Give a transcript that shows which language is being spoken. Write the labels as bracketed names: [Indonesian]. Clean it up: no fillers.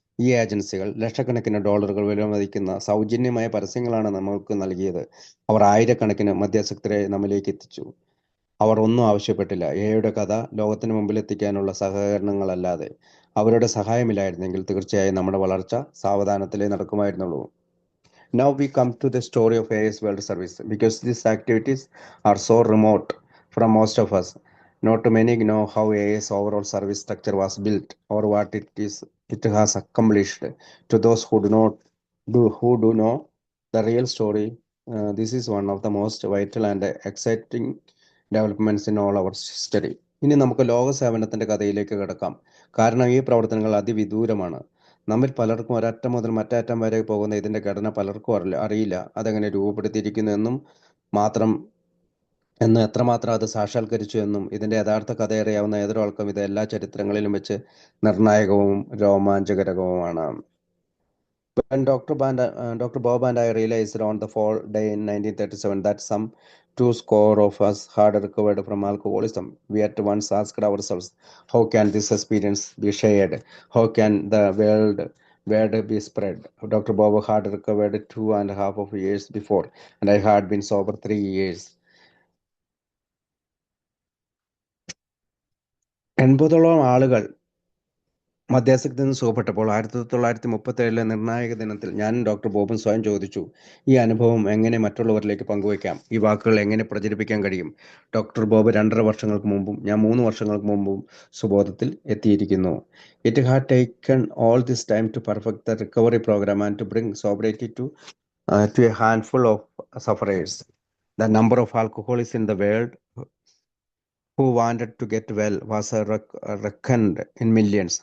[Malayalam] ഈ ഏജൻസികൾ ലക്ഷക്കണക്കിന് ഡോളറുകൾ വിലമതിക്കുന്ന സൗജന്യമായ പരസ്യങ്ങളാണ് നമ്മൾക്ക് നൽകിയത്. അവർ ആയിരക്കണക്കിന് മധ്യാസക്തരെ നമ്മിലേക്ക് എത്തിച്ചു. അവർ ഒന്നും ആവശ്യപ്പെട്ടില്ല. എയുടെ കഥ ലോകത്തിന് മുമ്പിൽ എത്തിക്കാനുള്ള സഹകരണങ്ങളല്ലാതെ. അവരുടെ സഹായമില്ലായിരുന്നെങ്കിൽ തീർച്ചയായും നമ്മുടെ വളർച്ച സാവധാനത്തിലേ നടക്കുമായിരുന്നുള്ളൂ. [English] Now we come to the story of AIS World Service. Because these activities are so remote from most of us, not many know how AIS overall service structure was built or what it has accomplished. To those who do know the real story, this is one of the most vital and exciting developments in all our history. [Malayalam] ഇനി നമുക്ക് ലോക സേവനത്തിന്റെ കഥയിലേക്ക് കിടക്കാം. കാരണം ഈ പ്രവർത്തനങ്ങൾ അതിവിദൂരമാണ്. നമ്മിൽ പലർക്കും ഒരറ്റം മുതൽ മറ്റേ അറ്റം വരെ പോകുന്ന ഇതിന്റെ ഘടന പലർക്കും അറിയില്ല. അതെങ്ങനെ രൂപപ്പെടുത്തിയിരിക്കുന്നു എന്ന് എത്രമാത്രം അത് സാക്ഷാത്കരിച്ചു എന്നും ഇതിന്റെ യഥാർത്ഥ കഥ അറിയാവുന്ന ഏതൊരാൾക്കും ഇത് എല്ലാ ചരിത്രങ്ങളിലും വെച്ച് നിർണായകവും രോമാഞ്ചകരവുമാണ്. [English] When Dr. Bob and I realized on the fall day in 1937 that some 200 of us had recovered from alcoholism, we at once asked ourselves, how can this experience be shared? How can the word be spread? Dr. Bob had recovered 2.5 years before, and I had been sober 3 years. [Malayalam] 80ഓളം ആളുകൾ മദ്യാസക്തിയിൽ നിന്ന് സുഖപ്പെട്ടപ്പോൾ 1937 നിർണായക ദിനത്തിൽ ഞാനും doctor ബോബും സ്വയം ചോദിച്ചു, ഈ അനുഭവം എങ്ങനെ മറ്റുള്ളവരിലേക്ക് പങ്കുവയ്ക്കാം? ഈ വാക്കുകൾ എങ്ങനെ പ്രചരിപ്പിക്കാൻ കഴിയും? ഡോക്ടർ ബോബ് 2.5 വർഷങ്ങൾക്ക് മുമ്പും ഞാൻ 3 വർഷങ്ങൾക്ക് മുമ്പും സുബോധത്തിൽ എത്തിയിരിക്കുന്നു. [English] It had taken all this time to perfect the recovery program and to bring sobriety to a handful of sufferers. The number of alcoholics in the world who wanted to get well was reckoned in millions.